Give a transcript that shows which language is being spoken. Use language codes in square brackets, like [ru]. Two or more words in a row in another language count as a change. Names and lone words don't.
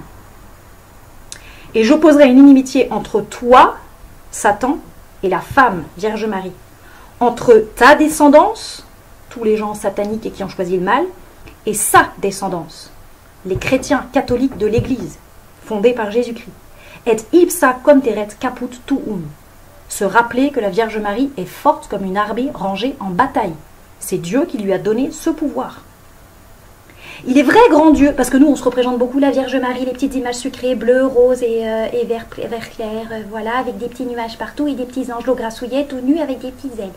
[fr] Et j'opposerai une inimitié entre toi, Satan, et la femme, Vierge Marie, entre ta descendance, tous les gens sataniques et qui ont choisi le mal, et sa descendance, les chrétiens catholiques de l'Église, fondée par Jésus-Christ. [la] Et ipsa conteret caput tuum. [fr] Se rappeler que la Vierge Marie est forte comme une armée rangée en bataille. C'est Dieu qui lui a donné ce pouvoir. Il est vrai, grand Dieu, parce que nous, on se représente beaucoup la Vierge Marie, les petites images sucrées, bleues, roses et vert clair, voilà, avec des petits nuages partout et des petits angelots grassouillets, tout nus avec des petites ailes.